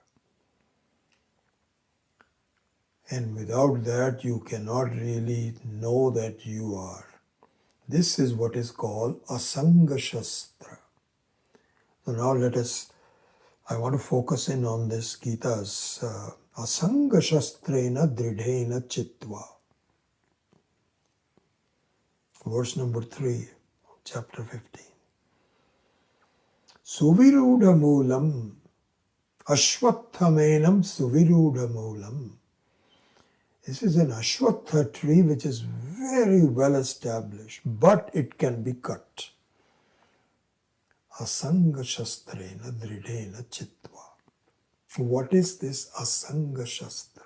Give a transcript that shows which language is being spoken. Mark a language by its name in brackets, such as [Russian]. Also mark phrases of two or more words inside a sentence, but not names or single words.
[English] And without that, you cannot really know that you are. This is what is called [Sanskrit] असङ्ग शस्त्र. [English] So now I want to focus in on this Gita's [Sanskrit] असङ्ग शस्त्रेण दृढेन छित्त्वा. [English] Verse number 3, chapter 15. [Sanskrit] सुविरूढ मूलम् अश्वत्थमेनम् सुविरूढ मूलम्. [English] This is an Ashwatha tree which is very well established, but it can be cut. [Sanskrit] असङ्ग शस्त्रेण दृढेन छित्त्वा. [English] What is this [Sanskrit] असङ्ग शस्त्र?